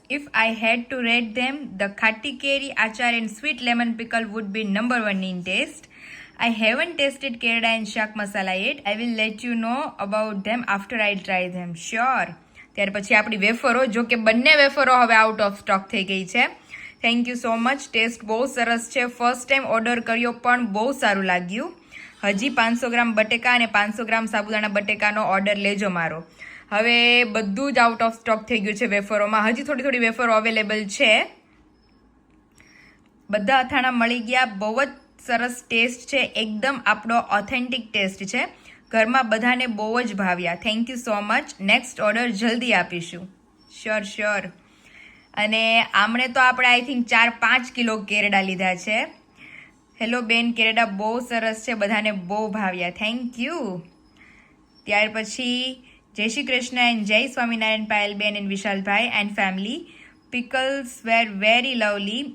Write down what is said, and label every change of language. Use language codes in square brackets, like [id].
[en] If I had to rate them, the khatti keri achar and sweet lemon pickle would be number 1 in taste. I haven't tasted kerda and shaak masala yet. I will let you know about them after I try them. Sure. [gu] ત્યાર પછી આપણી વેફરો, જો કે બંને વેફરો હવે out of stock થઈ ગઈ છે. [en] Thank you so much. [gu] Test બહુ સરસ છે. ફર્સ્ટ ટાઈમ ઓર્ડર કર્યો પણ બહુ સારું લાગ્યું. હજી 500 ગ્રામ બટેકા અને 500 ગ્રામ સાબુદાણા બટેકાનો ઓર્ડર લેજો મારો. હવે બધું જ આઉટ ઓફ સ્ટોક થઈ ગયું છે વેફરોમાં. હજી થોડી થોડી વેફરો અવેલેબલ છે. બધા અથાણા મળી ગયા. બહુ જ સરસ ટેસ્ટ છે, એકદમ આપણો ઓથેન્ટિક ટેસ્ટ છે. ઘરમાં બધાને બહુ જ ભાવ્યા. [en] Thank you so much. [gu] Next order જલ્દી આપીશું. Sure sure. અને આમણે તો આપણે આઈ થિંક 4-5 કિલો કેરડા લીધા છે. હેલો બેન, કેરડા બહુ સરસ છે, બધાને બહુ ભાવ્યા. [en] Thank you. [gu] ત્યાર પછી જય શ્રી કૃષ્ણ એન્ડ જય Swaminarayan Payalben and Vishalbhai and family. [en] Pickles were very lovely.